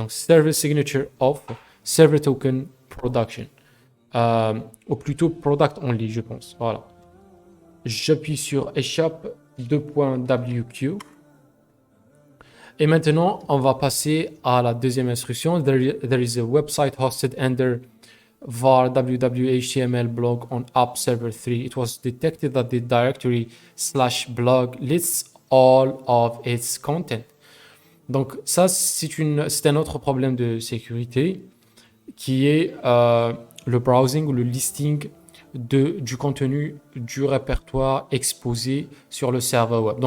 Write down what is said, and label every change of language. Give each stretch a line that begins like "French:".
French: Donc, Server Signature Off, Server Token Production. Ou plutôt Product Only, je pense. Voilà. J'appuie sur Échappe 2.wq. Et maintenant, on va passer à la deuxième instruction.
English: There is a website hosted under var www.html blog on app server 3. It was detected that the directory /blog lists all of its content.
French: Donc ça, c'est un autre problème de sécurité qui est le browsing ou le listing du contenu du répertoire exposé sur le serveur web.